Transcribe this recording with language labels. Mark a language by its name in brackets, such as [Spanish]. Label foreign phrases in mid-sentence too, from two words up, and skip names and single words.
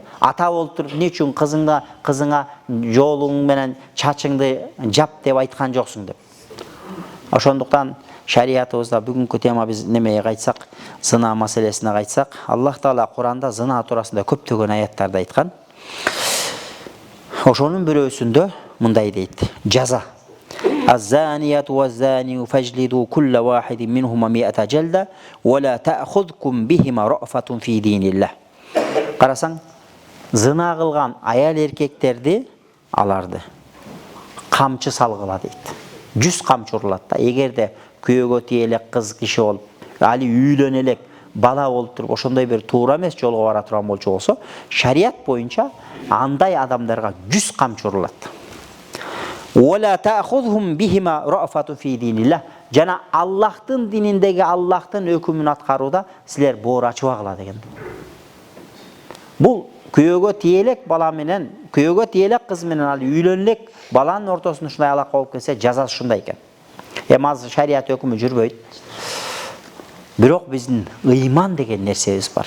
[Kyrgyz] Ата болуп туруп, эмне үчүн кызыңа жоолуң менен чачыңды жап деп айткан жоксуң деп. Ошондуктан шариятыбызда бүгүнкү тема биз немеге кайтсак, зына маселесине кайтсак, Аллах Таала Куранда зына туурасында көптөгөн аяттарды айткан. Ошонун бирөөсүндө мындай дейт: жаза. [Arabic] الزانية والزاني فاجلدوا كل واحد منهما 100 جلدة ولا تأخذكم بهما رأفة في دين الله. [Kyrgyz] Карасаң, зына кылган аял эркектерди аларды камчы салгыла дейт. 100 камчы урулат да. Эгерде күйөөгө тие элек кыз киши болуп, али үйлөнө элек бала болуп туруп, ошондой бир туура эмес жолго бара турган болчу болсо, шарият боюнча андай адамдарга 100 камчы урулат. [Arabic] وَلَا تَأْخُذْهُمْ بِهِمَا رَأْفَةٌ فِي دِينِ اللَّهِ. [Kyrgyz] Жана Аллахтын дининдеги Аллахтын өкүмүн аткарууда силер боор ачыбагыла деген. Бул күйөөгө тиелек бала менен, күйөөгө тиелек кыз менен ал үйлөнөлек баланын ортосунда ушундай алака болуп кетсе, жазасы ушундай экен. Азыр шарият өкүмү жүрбөйт. Бирок биздин ыйман деген нерсебиз бар.